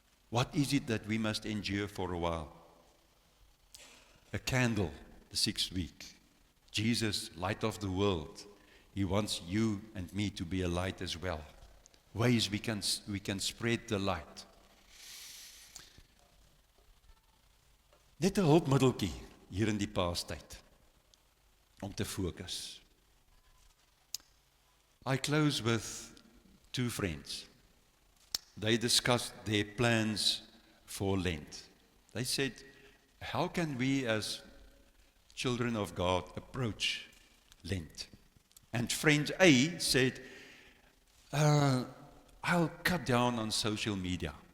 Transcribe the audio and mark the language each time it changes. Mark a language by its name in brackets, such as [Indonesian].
[English] What is it that we must endure for a while? A candle, the sixth week. Jesus, light of the world. He wants you and me to be a light as well. Ways we can spread the light. [Afrikaans] Net 'n hulpmiddeltjie hier in die Paastyd om te fokus. [English] I close with two friends. They discussed their plans for Lent. They said, how can we as children of God approach Lent? And friend A said, I'll cut down on social media.